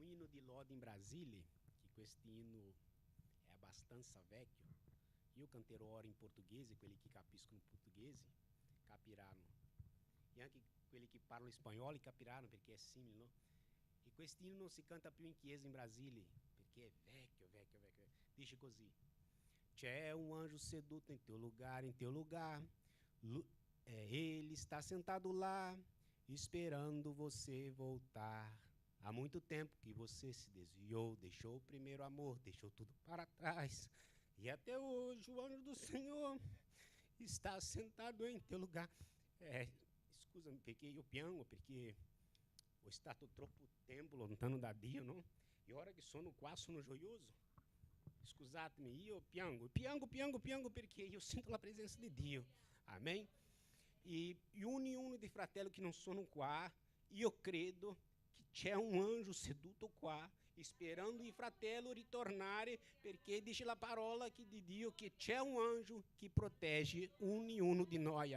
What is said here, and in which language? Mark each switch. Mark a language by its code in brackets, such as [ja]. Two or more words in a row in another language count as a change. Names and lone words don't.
[pt] de Lodi em Brasília, que com este hino é bastante vecchio, e eu cantei ora em português, [it] quelli que capiscono português, capiranno. E anche quelli che parlano spagnolo capiranno perché è simile, no? E questo hino non si canta più in chiesa in Brasile, perché è vecchio. Dice così: c'è un anjo seduto in [pt] teu lugar, ele está sentado lá, esperando você voltar. Há muito tempo que você se desviou, deixou o primeiro amor, deixou tudo para trás. E até hoje o anjo do Senhor está sentado em teu lugar. [it] Scusami perché io piango, perché ho stato troppo tempo lontano da Dio, no? E ora che sono qua sono gioioso. Scusatemi, io piango perché io sento la presenza di Dio. Amen? E uno dei fratelli che non sono qua, io credo che c'è un anjo seduto qua, esperando il fratello ritornare, perché dice la parola di Dio che c'è un anjo che protegge uno di noi.